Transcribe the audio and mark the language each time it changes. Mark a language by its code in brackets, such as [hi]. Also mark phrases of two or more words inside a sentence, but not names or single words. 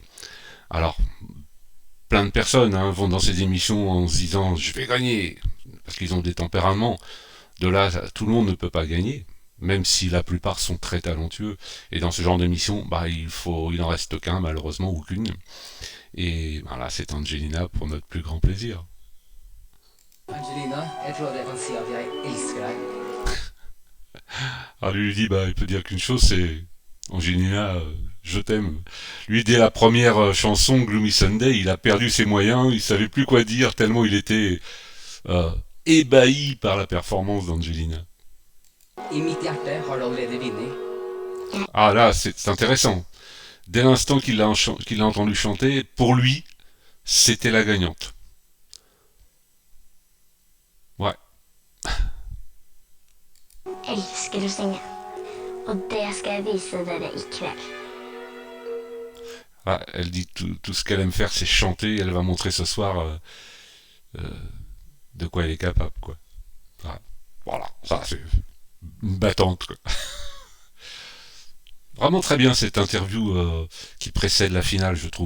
[fr] Alors, plein de personnes vont dans ces émissions en se disant je vais gagner, parce qu'ils ont des tempéraments. De là, tout le monde ne peut pas gagner, même si la plupart sont très talentueux. Et dans ce genre d'émission, il en reste qu'un, malheureusement, ou qu'une. Et voilà, c'est Angelina pour notre plus grand plaisir. [no] Angelina, jeg tror jeg kan si at jeg elsker deg. [fr] Alors lui dit, il peut dire qu'une chose, c'est Angelina, je t'aime. Lui, dès la première chanson, Gloomy Sunday, il a perdu ses moyens, il savait plus quoi dire, tellement il était ébahi par la performance d'Angelina. [no] I mitt hjerte har du allerede vunnet. [fr] Ah là, c'est intéressant. Dès l'instant qu'il l'a entendu chanter, pour lui, c'était la gagnante. Ouais. [no] Jeg elsker å synge, og det skal jeg vise dere i kveld. [fr] Ah, elle dit tout ce qu'elle aime faire, c'est chanter. Elle va montrer ce soir de quoi elle est capable, quoi. Ah, voilà, ça c'est une battante, quoi. Vraiment très bien cette interview qui précède la finale, je trouve.